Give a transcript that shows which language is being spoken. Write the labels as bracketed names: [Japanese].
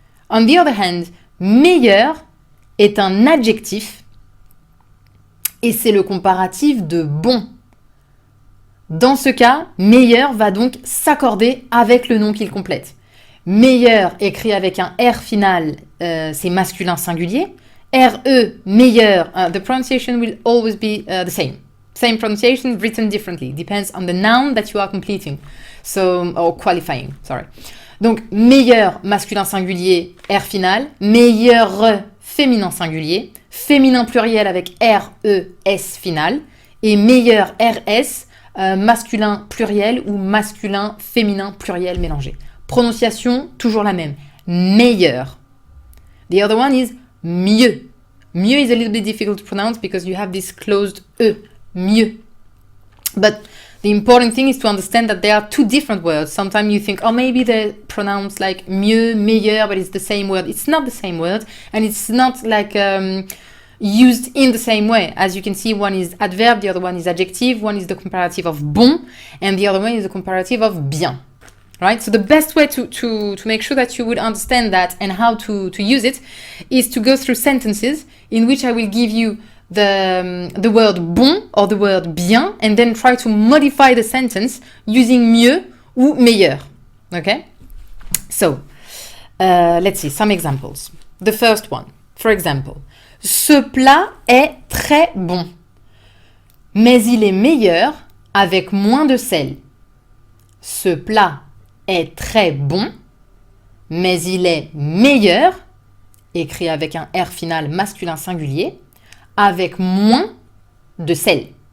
[English] On the other hand, [French] meilleur est un adjectif et c'est le comparatif de bon. Dans ce cas, meilleur va donc s'accorder avec le nom qu'il complète. Meilleur écrit avec un R final, c'est masculin singulier. [English] R-E, meilleur, the pronunciation will always be the same. Same pronunciation, written differently. Depends on the noun that you are completing. Or qualifying, sorry. [French] Donc, meilleur, masculin singulier, R final. Meilleur, féminin singulier. Féminin pluriel avec R-E-S final. Et meilleur, R-S, masculin pluriel ou masculin féminin pluriel mélangé. Prononciation, toujours la même. [English] Meilleur. The other one is mieux. Mieux is a little bit difficult to pronounce because you have this closed E. Mieux. But the important thing is to understand that there are two different words. Sometimes you think, oh, maybe they're pronounced like mieux, meilleur, but it's the same word. It's not the same word, and it's not like used in the same way. As you can see, one is adverb, the other one is adjective, one is the comparative of bon, and the other one is the comparative of bien. Right? So the best way to make sure that you would understand that and how to use it is to go through sentences in which I will give you the word bon or the word bien and then try to modify the sentence using mieux ou meilleur. Okay? So, let's see some examples. The first one, for example, [French] ce plat est très bon, mais il est meilleur avec moins de sel. Ce plat est très bon, mais il est meilleur, écrit avec un R final masculin singulier, avec moins de sel.